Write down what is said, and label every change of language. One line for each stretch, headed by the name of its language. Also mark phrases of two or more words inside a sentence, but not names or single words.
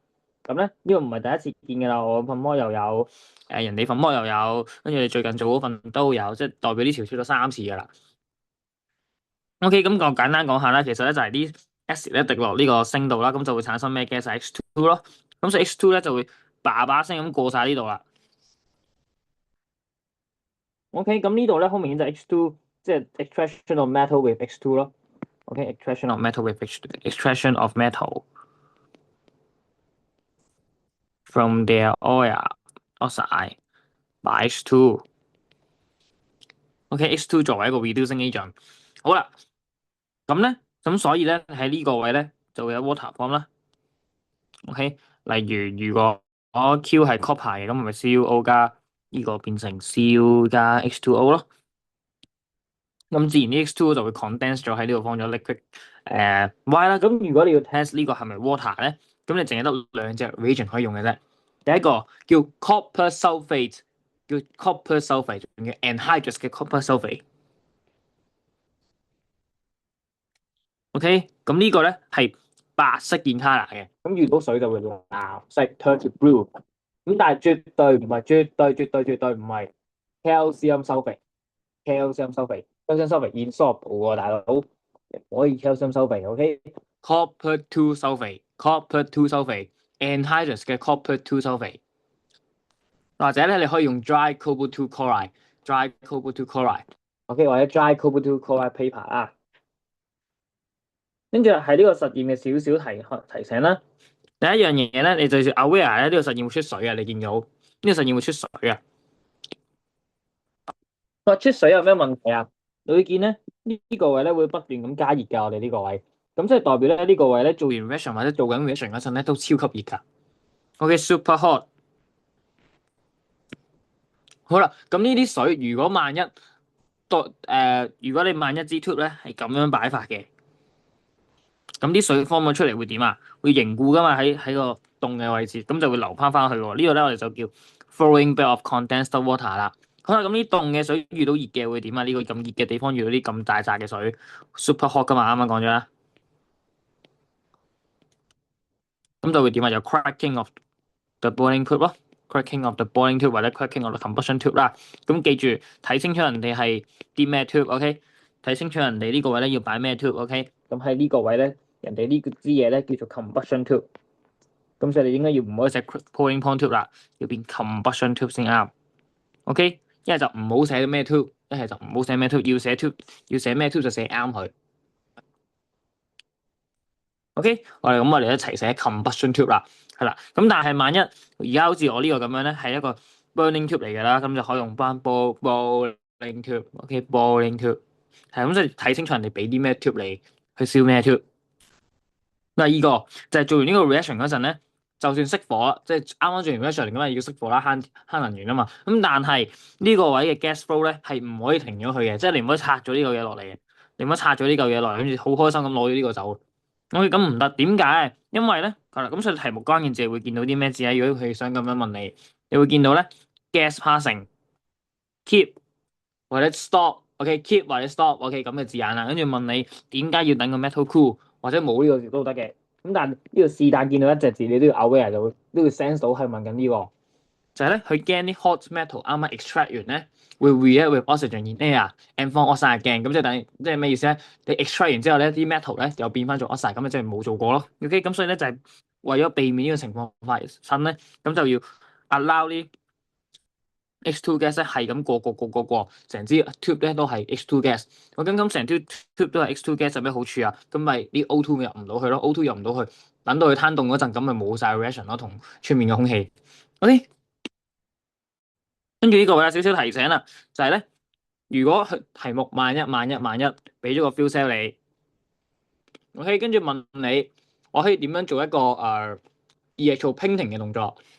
Cantonese: 咁咧呢個唔係第一次見㗎啦，我份模又有，人哋份模又有，跟住你最近做嗰份都有，即係代表呢條出咗3次㗎啦。OK，咁我簡單講下啦，其實咧就係啲 acid 咧滴落呢個星度啦，咁就會產生咩 gas H2 咯。咁所以 H2 咧就會叭叭聲咁過晒呢度啦。OK，咁呢度咧好明顯就係 H2，即係
English: extraction of metal with H2
Cantonese: 咯。OK，
English: extraction of metal with H2， extraction of metal from their oil oxide by H2。
Cantonese: OK，H2 作為一個
English: reducing agent。
Cantonese: 好啦，咁所以咧喺呢個位咧就會有
English: water form
Cantonese: 啦。OK，例如如果我 Q 係 copper 嘅，咁咪 CuO 加呢個變成 Cu 加 H2O 咯。咁自然啲 H2O 就會 condense 咗喺呢度，放咗 liquid Y 啦。咁如果你要 test 呢個係咪 water 咧，咁你淨係得兩隻 reagent 可以用嘅啫。第一個叫
English: copper sulfate，
Cantonese: 叫
English: copper sulfate，
Cantonese: 仲要 anhydrous 嘅
English: copper sulfate。
Cantonese: OK，咁呢個咧係白色件卡 o 嘅，咁遇到水就會藍色
English: turn to blue。
Cantonese: 咁但係絕對唔係
English: calcium sulfate， calcium sulfate， calcium sulfate insoluble
Cantonese: 喎，大佬唔可以
English: calcium sulfate。
Cantonese: OK，
English: copper two sulfate， copper two sulfate，
Cantonese: anhydrous 嘅
English: copper two sulfate，
Cantonese: 或者咧你可以用
English: dry cobalt two chloride， dry cobalt two chloride，
Cantonese: OK，或者
English: dry cobalt two chloride paper
Cantonese: 啊。跟住係呢個實驗嘅少少提醒啦。第一樣嘢咧，你就要 aware 咧，呢個實驗會出水啊！你見到呢個實驗會出水啊？話出水有咩問題啊？你會見咧呢個位咧會不斷咁加熱㗎，我哋呢個位，咁即係代表咧呢個位咧做完 reaction 或者做緊 reaction 嗰陣咧都超級熱㗎。OK，
English: super hot。
Cantonese: 好啦，咁呢啲水如果萬一如果你萬一支 tube 咧係咁樣擺法嘅。咁啲水放咗出嚟會點啊？會凝固噶嘛，喺個凍嘅位置，咁就會流翻翻去喎。呢度咧我哋就叫
English: flowing bed of condensed water
Cantonese: 啦。好啦，咁啲凍嘅水遇到熱嘅會點啊？呢個咁熱嘅地方遇到啲咁大扎嘅水
English: super hot
Cantonese: 噶嘛，啱啱講咗啦。咁就會點啊？有
English: cracking of the boiling tube
Cantonese: 咯，
English: cracking of the boiling tube
Cantonese: 或者
English: cracking of the combustion tube
Cantonese: 啦。咁記住睇清楚人哋係啲咩 tube，OK？睇清楚人哋呢個位咧要擺咩 tube，OK？咁喺呢個位咧，人哋呢支嘢咧叫做
English: combustion tube。
Cantonese: 咁所以你應該要唔可以寫
English: boiling point tube
Cantonese: 啦，要變
English: combustion tube
Cantonese: 先啱。OK，一係就唔好寫咩 tube，一係就唔好寫咩 tube，要寫 tube，要寫咩 tube 就寫啱佢。OK，我哋一齊寫
English: combustion tube
Cantonese: 啦，係啦。咁但係萬一而家好似我呢個咁樣咧，係一個
English: burning tube
Cantonese: 嚟㗎啦，咁就可以用翻煲 tube，OK，
English: boring tube，
Cantonese: 係咁，所以睇清楚人哋俾啲咩 tube 你去燒咩 tube。第二個就係做完呢個 reaction 嗰陣咧，就算熄火啦，即係啱啱做完 reaction 嚟噶嘛，要熄火啦，慳能源啊嘛。咁但係呢個位嘅
English: gas flow
Cantonese: 咧係唔可以停咗佢嘅，即係你唔可以拆咗呢嚿嘢落嚟嘅，你唔可以拆咗呢嚿嘢落嚟，跟住好開心咁攞咗呢個走。我咁唔得，點解？因為咧係啦，咁所以題目關鍵字會見到啲咩字咧？如果佢想咁樣問你，你會見到咧
English: gas passing keep
Cantonese: 或者 stop，OK，keep 或者 stop，OK 咁嘅字眼啦，跟住問你點解要等個 metal cool，或者冇呢個字都得嘅。咁但係呢個是但見到一隻字，你都要 aware 就會都要 sense 到係問緊呢個，就係咧佢驚啲
English: hot metal
Cantonese: 啱啱 extract 完咧會
English: react with oxygen in air and form oxide again，
Cantonese: 咁即係等於即係咩意思咧？你 extract 完之後咧啲 metal 咧又變翻做 oxide，咁即係冇做過咯。OK，咁所以咧就係為咗避免呢個情況發生咧，咁就要 allow 呢
English: H2 gas
Cantonese: 咧係咁過，成支 tube 咧都係
English: H2 gas。
Cantonese: 我咁成支 tube 都係
English: H2 gas
Cantonese: 有咩好處啊？咁咪啲 O2 咪入唔到去咯，O2 入唔到去，等到佢攤凍嗰陣，咁咪冇晒 reaction 咯，同出面嘅空氣。OK，跟住呢個會有少少提醒啦，就係咧，如果佢題目萬一俾咗個
English: fuel cell
Cantonese: 你，OK，跟住問你，我可以點樣做一個
English: electro painting
Cantonese: 嘅動作